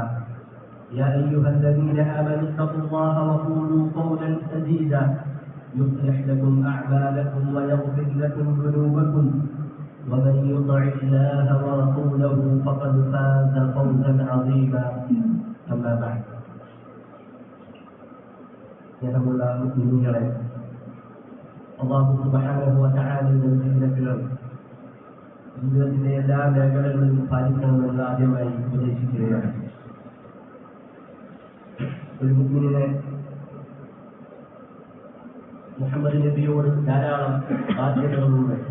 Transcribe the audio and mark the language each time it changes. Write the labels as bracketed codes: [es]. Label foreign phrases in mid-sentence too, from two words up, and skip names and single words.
[ar] يا أيها الذين آمنوا اتقوا الله وقولوا قولا سديدا يصلح لكم أعمالكم ويغفر لكم ذنوبكم ومن يطع الله ورسوله فقد فاز فوزا عظيما. أما بعد. [ml] സ്നേഹമുള്ള മുഅ്മിനീങ്ങളെ, [ar] الله سبحانه وتعالى [ml] ജീവിതത്തിന്റെ എല്ലാ മേഖലകളിലും പാലിക്കണമെന്ന് ആദ്യമായി ഉപദേശിക്കുകയാണ്. ഒരു മുഅ്മിനിനെ മുഹമ്മദ് നബിയോട് ധാരാളം ബാധ്യതകളുണ്ട്.